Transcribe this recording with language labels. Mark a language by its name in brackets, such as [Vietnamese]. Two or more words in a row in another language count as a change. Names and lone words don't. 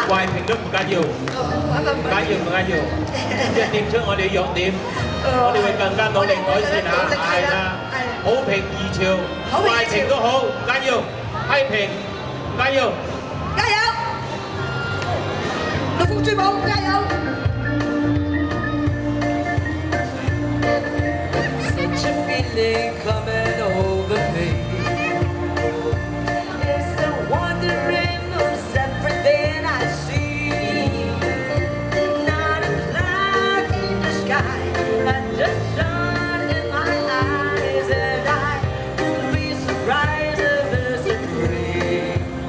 [Cantonese] 壞評都唔緊要，唔緊要，即係點出我哋弱點，我哋會更加努力改善下，係啦。好評如潮，壞評都好，唔緊要，批評唔緊要，加油！綠福珠寶加油 ！ [English] Such a feeling coming over me. It's the wondering of everything I see. Not a cloud in the sky, and the sun in my eyes, and I won't be surprised if there's a dream.